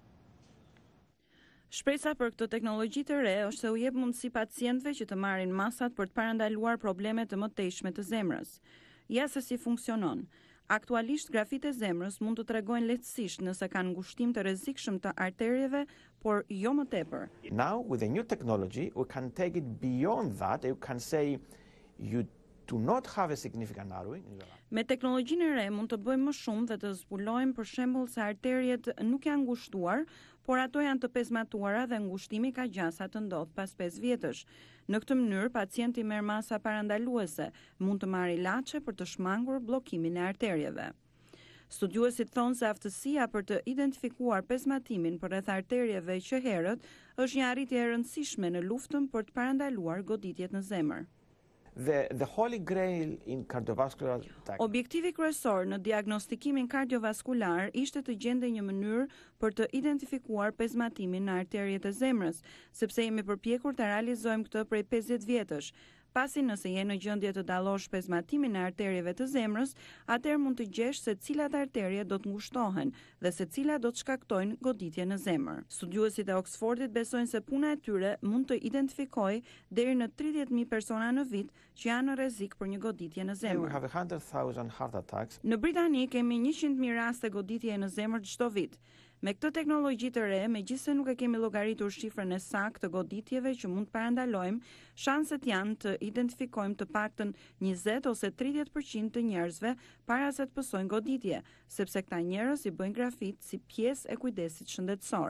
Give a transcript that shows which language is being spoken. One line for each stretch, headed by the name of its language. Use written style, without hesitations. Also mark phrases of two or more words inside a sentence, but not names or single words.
Albanian: Shpresa për këtë teknologji të re është se u jep mundësi pacientëve që të marrin masat për të parandaluar probleme të mëtejshme të zemrës. Ja se si funksionon. Aktualisht grafite e zemrës mund të tregojnë lehtësisht nëse kanë ngushtim të rrezikshëm të arterieve, por jo më tepër.
English: Now with the new technology we can take it beyond that. You can say you do not have a significant narrowing.
Albanian: Me teknologjinë e re mund të bëjmë më shumë dhe të zbulojmë për shembull se arteriet nuk janë ngushtuar, por ato janë të pezmatuara dhe ngushtimi ka gjasa të ndodh pas 5 vjetësh. Në këtë mënyrë, pacienti merr masa parandaluese, mund të marrë ilaçe për të shmangur bllokimin e arterieve. Studiuesit thonë se aftësia për të identifikuar pezmatimin përreth arterieve që herët është një arritje e rëndësishme në luftën për të parandaluar goditjet në zemër.
English: The holy grail in cardiovascular diagnosis.
Albanian: Objektivi kryesor në diagnostikimin kardiovaskular ishte të gjende një mënyrë për të identifikuar pezmatimin në arteriet e zemrës, sepse jemi përpjekur të realizojmë këtë prej 50 vjetësh. Pasi nëse je në gjendje të dallosh pezmatimin e arterieve të zemrës, atëherë mund të gjesh se cilat arterie do të ngushtohen dhe se cilat do të shkaktojnë goditje në zemër. Studiuesit e Oxfordit besojnë se puna e tyre mund të identifikojë deri në 30.000 persona në vit që janë në rrezik për një goditje në zemër.
English: We have 100,000 heart attacks.
Albanian: Në Britani kemi 100.000 raste goditje në zemër çdo vit. Me këtë teknologji të re, megjithëse nuk e kemi llogaritur shifrën e saktë të goditjeve që mund të parandalojmë, shanset janë të identifikojmë të paktën 20 ose 30% të njerëzve para se të pësojnë goditje, sepse këta njerëz i bëjnë grafit si pjesë e kujdesit shëndetësor.